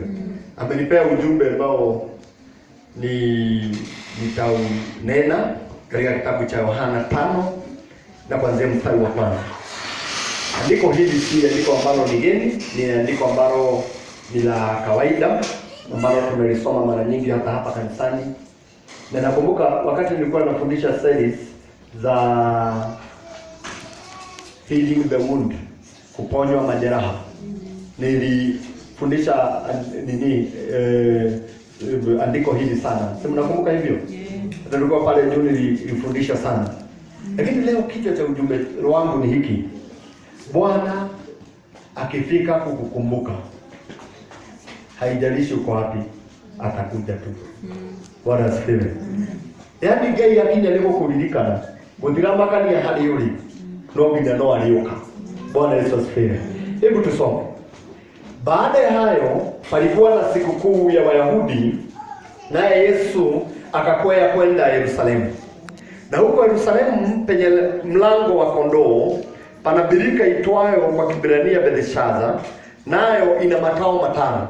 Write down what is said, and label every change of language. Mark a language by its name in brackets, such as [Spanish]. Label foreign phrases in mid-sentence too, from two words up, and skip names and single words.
[Swahili] Amenipea ujumbe ambao nitaunena katika kitabu cha Yohana 5 na kuanzia mstari wa 1. Andiko hili si andiko ambalo ni geni, ni andiko ambalo ni la kawaida ambalo tumelisoma mara nyingi hata hapa kanisani. Na nakumbuka wakati nilikuwa nafundisha series za [English] healing the wound, [Swahili] kuponywa majeraha. Nilifundisha andiko hili sana. Si mnakumbuka hivyo? Tulikuwa pale juu nilifundisha sana. Lakini leo kichwa cha ujumbe wangu ni hiki. Bwana akifika kukukumbuka, haijalishi uko wapi, atakuja tu. Bwana asifiwe. Yaani [Kikuyu] Ngai akinya leo kuridikana, gutiramaka ni hali yuri. No nginya no alioka. [Swahili] Bwana Yesu asifiwe. Hebu tusome. Baada ya hayo palikuwa na sikukuu ya Wayahudi, naye Yesu akakwea kwenda Yerusalemu. Na huko Yerusalemu penye mlango wa kondoo pana birika itwayo kwa Kiebrania Bethesda, nayo ina makao matano.